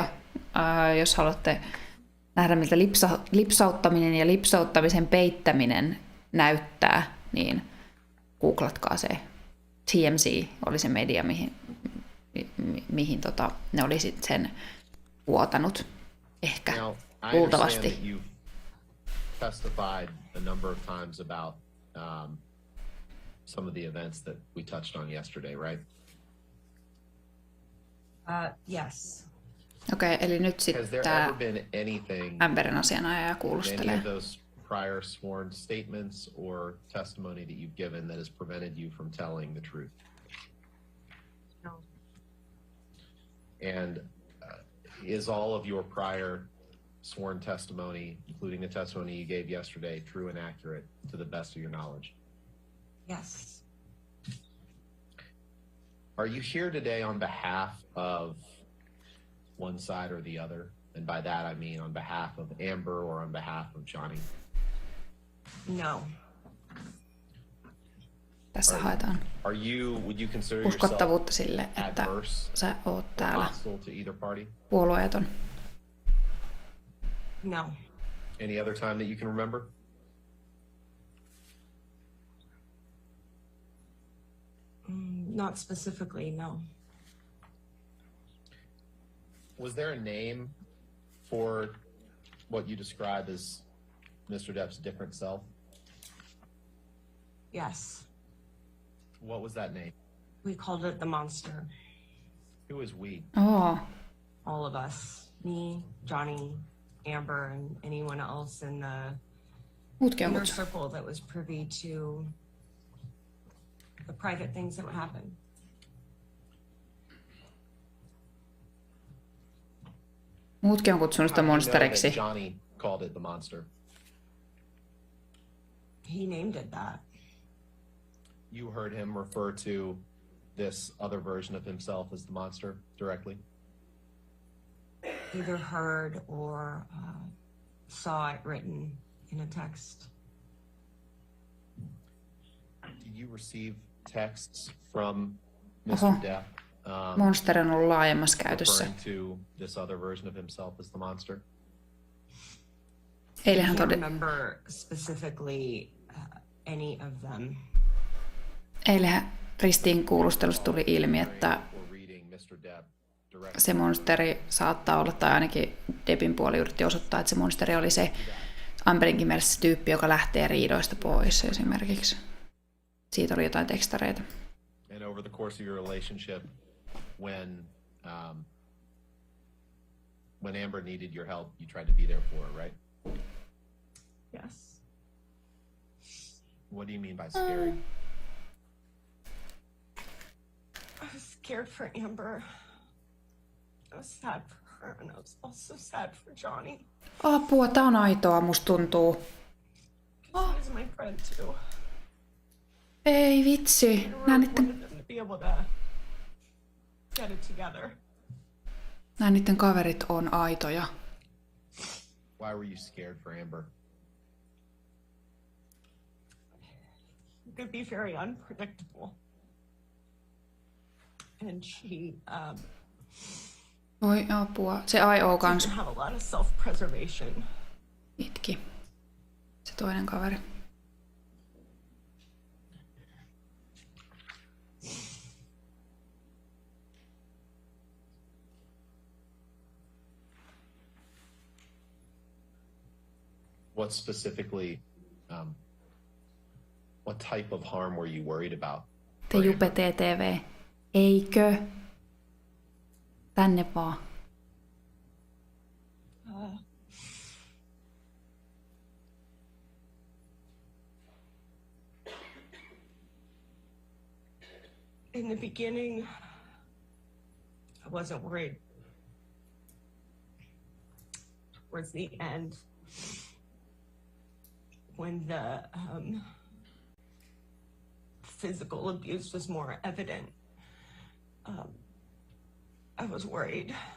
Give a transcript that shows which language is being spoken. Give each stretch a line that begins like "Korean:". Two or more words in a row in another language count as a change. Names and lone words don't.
Finnish: Jos haluatte nähdä, miltä lipsauttaminen ja lipsauttamisen peittäminen näyttää, niin googlatkaa se. TMZ oli se media, mihin ne oli sitten sen vuotanut. Ehkä, luultavasti.
English: You've testified a number of times about some of the events that we touched on yesterday, right? Yes.
Finnish: Okei, eli nyt
English: Has
Finnish: sitten
English: there
Finnish: tämä
English: ever been anything,
Finnish: Amberin asianajaja
English: any
Finnish: kuulustelee.
English: of those prior sworn statements or testimony that you've given that has prevented you from telling the truth? No. And is all of your prior sworn testimony, including the testimony you gave yesterday, true and accurate to the best of your knowledge? Yes. Are you here today on behalf of one side or the other? And by that I mean on behalf of Amber or on behalf of Johnny? No.
Finnish: Tässä haetaan
English: Would you consider yourself
Finnish: uskottavuutta sille, että
English: adverse
Finnish: sä oot
English: or
Finnish: täällä
English: hostile to either party?
Finnish: puolueeton.
English: No. Any other time that you can remember? Not specifically, no. Was there a name for what you describe as Mr. Depp's different self? Yes. What was that name? We called it the monster. Who is we? Oh, All of us, me, Johnny, Amber, and anyone else in the
Finnish: muutkin on
English: inner
Finnish: kutsuttu.
English: circle that was privy to the private things that would happen.
Finnish: Muutkin on kutsunut sitä
English: How do you know
Finnish: monsteriksi.
English: that Johnny called it the monster? He named it that. You heard him refer to this other version of himself as the monster directly? Either heard or saw it written in a text. Did you receive texts from
Finnish: Oho.
English: Mr. Depp
Finnish: Monster on ollut laajemmassa käytössä.
English: referring to this other version of himself as the monster?
Finnish: Eilenhän
English: I can't
Finnish: todi...
English: remember specifically any of them.
Finnish: Eilenhän Ristiin kuulustelusta tuli ilmi, että
English: Or reading Mr. Depp directly.
Finnish: se monsteri saattaa olla, tai ainakin Deppin puoli yritti osoittaa, että se monsteri oli se Amberinkin mielestä se tyyppi, joka lähtee riidoista pois esimerkiksi. Siitä oli jotain tekstareita.
English: And over the course of your relationship, when Amber needed your help, you tried to be there for her, right? Yes. What do you mean by scary? I was scared for Amber. I was sad for her, and I was also sad for Johnny.
Finnish: Apua, tää on aitoa, musta tuntuu.
English: He was my friend too.
Finnish: Ei vitsi.
English: I
Finnish: Nää
English: really
Finnish: niitten,
English: wanted them to be able to get it together.
Finnish: nää niitten kaverit on aitoja.
English: Why were you scared for Amber? He could be very unpredictable. And she
Finnish: Voi apua. Se I.O. kans
English: didn't have a lot of self-preservation.
Finnish: itki. Se toinen kaveri.
English: What specifically, what type of harm were you worried about?
Finnish: Te Jupe TTV. Eikö? Tänne vaan.
English: In the beginning, I wasn't worried. Towards the end, when the physical abuse was more evident, I was worried.